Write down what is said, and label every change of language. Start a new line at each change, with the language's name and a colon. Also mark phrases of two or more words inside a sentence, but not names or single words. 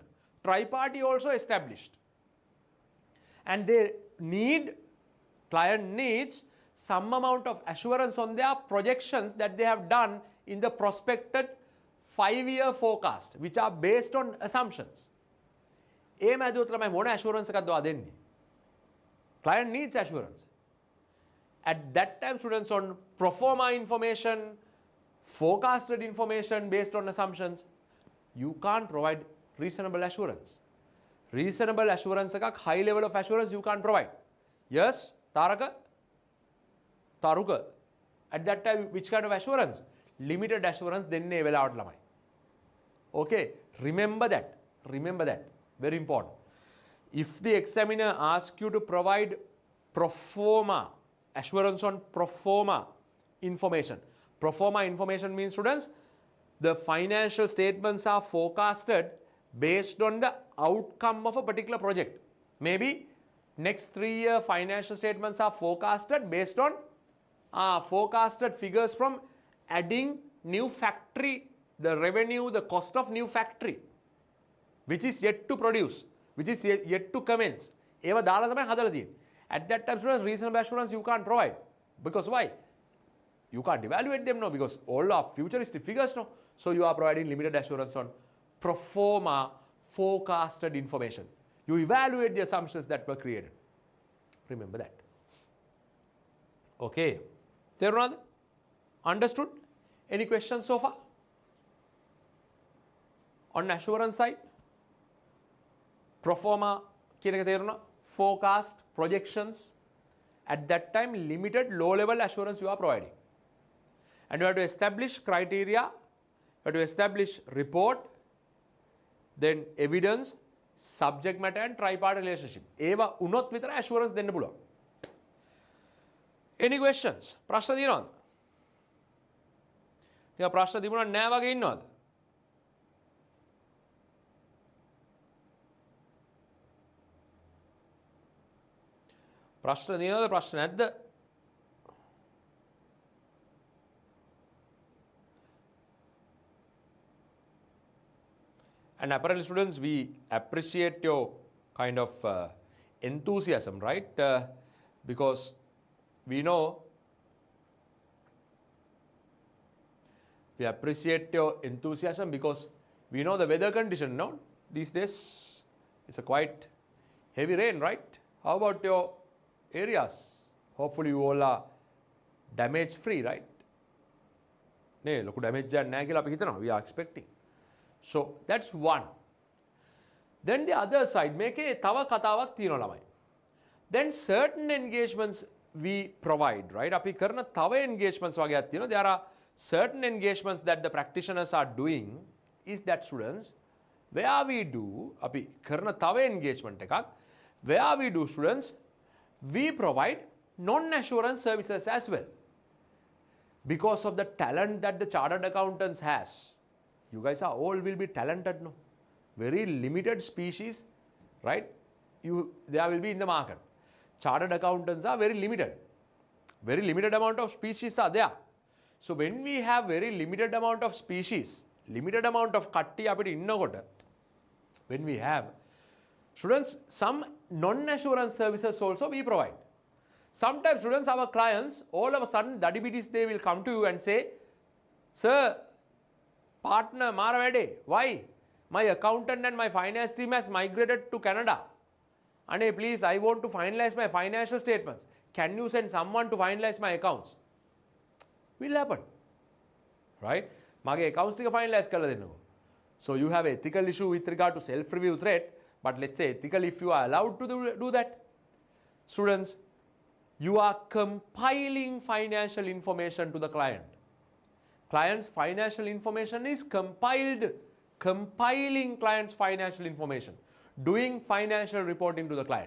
English: Tri-party also established, and they need, client needs some amount of assurance on their projections that they have done in the prospected 5-year forecast, which are based on assumptions.
Sinhala: එහෙම ඇදුවොත් ළමයි මොන assurance එකක්ද ඔයා දෙන්නේ?
English: Client needs assurance. At that time, students, on pro forma information, forecasted information based on assumptions, you can't provide reasonable assurance. Reasonable assurance එකක්, high level of assurance you can't provide. Yes, Taruka, at that time, which kind of assurance? Limited assurance
Sinhala: දෙන්නේ වෙලාවට ළමයි.
English: Okay, remember that. Remember that. Very important. If the examiner asks you to provide pro forma, assurance on pro forma information. Pro forma information means, students, the financial statements are forecasted based on the outcome of a particular project. Maybe next 3-year financial statements are forecasted based on forecasted figures from adding new factory, the revenue, the cost of new factory, which is yet to produce, which is yet to commence.
Sinhala: ඒවා දාලා තමයි හදලා තියෙන්නේ.
English: At that time, students, reasonable assurance you can't provide. Because why? You can't evaluate them now because all are futuristic figures now. So you are providing limited assurance on pro forma forecasted information. You evaluate the assumptions that were created. Remember that. Okay. Therunada? Understood? Any questions so far? On assurance side? Pro forma
Sinhala: කියන එක තේරුණා?
English: Forecast, projections. At that time, limited low-level assurance you are providing. And you have to establish criteria, you have to establish report, then evidence, subject matter and tripartite relationship.
Sinhala: ඒවා උනොත් විතර assurance දෙන්න පුළුවන්.
English: Any questions?
Sinhala: ප්‍රශ්න තියෙනවද? ටික ප්‍රශ්න තිබුණා නෑ වගේ ඉන්නවද? ප්‍රශ්න තියෙනවද? ප්‍රශ්න නැද්ද?
English: And apparently students, we appreciate your kind of enthusiasm, right? Because we know, we appreciate your enthusiasm because we know the weather condition, no? These days, it's a quite heavy rain, right? How about your areas? Hopefully you all are damage free, right?
Sinhala: නෑ, ලොකු damage එකක් නැහැ කියලා අපි හිතනවා.
English: We are expecting. So that's one. Then the other side,
Sinhala: මේකේ තව කතාවක් තියෙනවා ළමයි.
English: Then certain engagements we provide, right?
Sinhala: අපි කරන තව engagements වගේක් තියෙනවා.
English: There are certain engagements that the practitioners are doing is that students, where we do,
Sinhala: අපි කරන තව engagement එකක්,
English: where we do students, we provide non-assurance services as well. Because of the talent that the chartered accountants has. You guys are all will be talented, no? Very limited species, right? There will be in the market. Chartered accountants are very limited. Very limited amount of species are there. So when we have very limited amount of species, limited amount of
Sinhala: කට්ටිය අපිට ඉන්නකොට,
English: when we have students, some non-assurance services also we provide. Sometimes students, our clients, all of a sudden, diabetes, they will come to you and say, sir, partner,
Sinhala: මාර වැඩේ.
English: Why? My accountant and my finance team has migrated to Canada. And please, I want to finalize my financial statements. Can you send someone to finalize my accounts? Will happen. Right?
Sinhala: මගේ accounts ටික finalize කරලා දෙන්නකෝ.
English: So you have ethical issue with regard to self-review threat, but let's say ethical if you are allowed to do that. Students, you are compiling financial information to the client. Client's financial information is compiled, compiling client's financial information, doing financial reporting to the client.